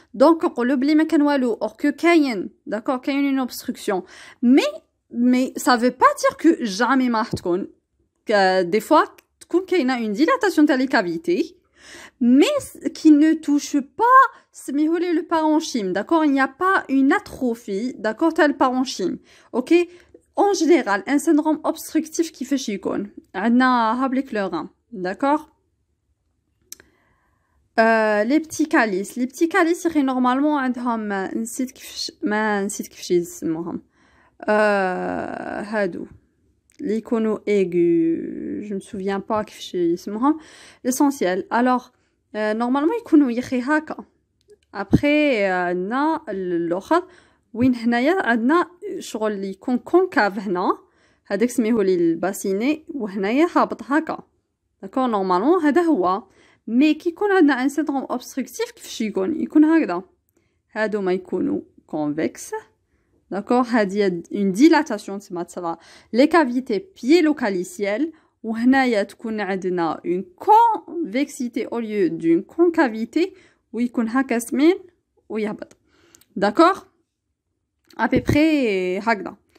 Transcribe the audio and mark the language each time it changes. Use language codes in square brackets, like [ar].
[ar] Donc نقولو بلي ما كان والو [fr] or que [ar] كاين, d'accord, كاين une obstruction. [fr] Mais ça veut pas dire que jamais [ar] ما تكون. [fr] Des fois, il y a une dilatation de les cavités, mais qui ne touche pas le parenchyme, d'accord? Il n'y a pas une atrophie, d'accord, tel parenchyme, ok? En général, un syndrome obstructif qui fait chicone, on a le rein, d'accord? Les petits calices, ils normalement [ar] عندهم نسيت كيفاش يسموهم هادو [fr] l'icono aigu, je me souviens pas [ar] كيفاش يسموهم. [fr] L'essentiel. Alors normalement [ar] يكونوا يخي هكا. Après عندنا الاخر وين هنايا عندنا شغل اللي يكون كونكاف هنا هذاك سميهولي الباسيني وهنايا هابط هكا. داكور نورمالمون هذا هو. مي كي يكون عندنا ان سيندروم اوبستركتيف كيفاش يكون هكذا. هادو ما يكونوا كونفكس. [fr] D'accord, il y a une dilatation de les cavités piélo-calicielles ou une convexité au lieu d'une concavité où il y a ou d'accord, à peu près hagda.